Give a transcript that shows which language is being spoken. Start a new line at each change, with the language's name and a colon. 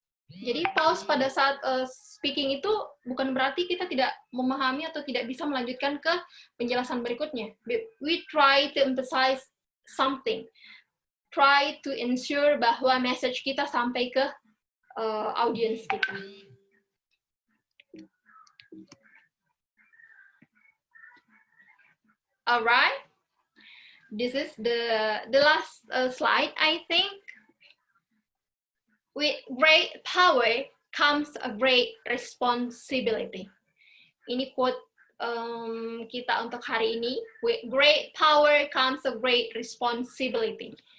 Indonesian: Jadi pause pada saat speaking itu bukan berarti kita tidak memahami atau tidak bisa melanjutkan ke penjelasan berikutnya.
English: We try to emphasize something. Try to ensure
Indonesian: bahwa
English: message
Indonesian: kita sampai ke
English: audience kita. Alright, this is the last slide, I think. With great power comes a great responsibility.
Indonesian: Ini quote kita untuk hari ini.
English: With great power comes a great responsibility.